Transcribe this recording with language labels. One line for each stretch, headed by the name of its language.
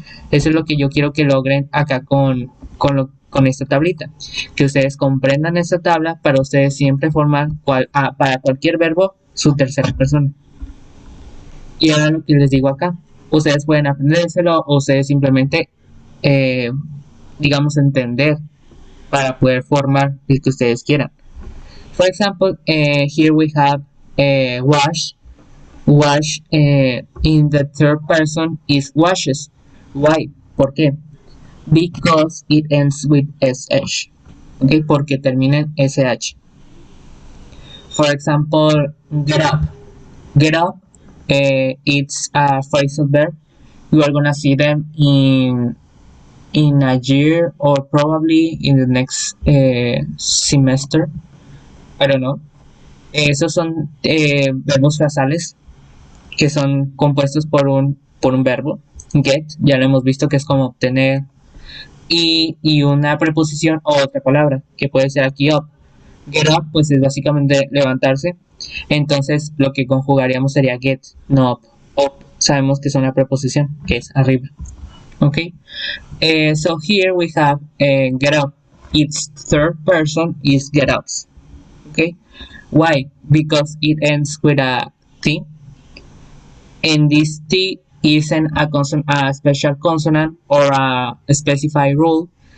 Spanish: Eso es lo que yo quiero que logren acá con esta tablita, que ustedes comprendan esta tabla para ustedes siempre formar para cualquier verbo su tercera persona. Y ahora lo que les digo acá, ustedes pueden aprendérselo o ustedes simplemente, digamos, entender para poder formar el que ustedes quieran.
English: For example, here we have wash. Wash in the third person is washes. Why?
Spanish: ¿Por qué?
English: Because it ends with sh. Okay,
Spanish: porque termina en sh.
English: For example, get up. Get up. It's a phrasal verb. You are gonna see them in a year or probably in the next semester. I don't know.
Spanish: Esos son verbos frasales que son compuestos por un verbo. Get, ya lo hemos visto que es como obtener. Y una preposición o otra palabra, que puede ser aquí up. Get up, pues es básicamente levantarse. Entonces lo que conjugaríamos sería get, no up. Up sabemos que es una preposición, que es arriba.
English: Ok. So here we have get up. Its third person is get ups. Okay. Why? Because it ends with a T, and this T isn't a special consonant or a specified rule.